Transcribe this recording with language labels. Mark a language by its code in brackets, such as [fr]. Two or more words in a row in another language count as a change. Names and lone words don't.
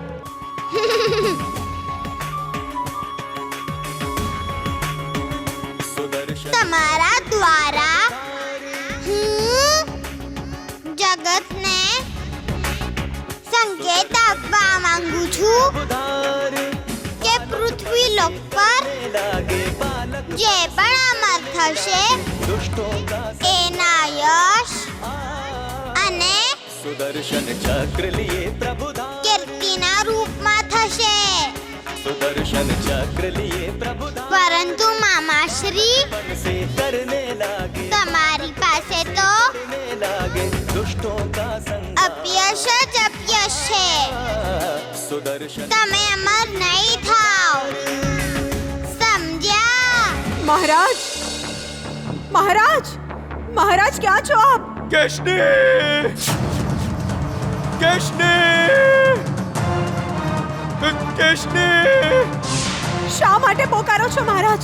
[gu] તમારા દ્વારા હું જગતને સંકેત આપવા માંગુ છું કે પૃથ્વી લોક પર જે પણ અમર થશે એના યશ અને [hi] सुदर्शन चक्र लिए प्रभुदान, [gu] કીર્તિના રૂપમાં થશે. [hi] सुदर्शन चक्र लिए प्रभुदान, [gu] પરંતુ મામાશ્રી, [hi] से करने लागे [gu] તમારી પાસે તો [hi] लागे दुष्टों का संग, [gu] અપયશ જ અપયશ છે. सुदर्शन તમે અમર નહીં થાવ. સમજ્યા? મહારાજ, મહારાજ, મહારાજ ક્યાં છો આપ? કેશની! શા માટે પોકારો છો મહારાજ?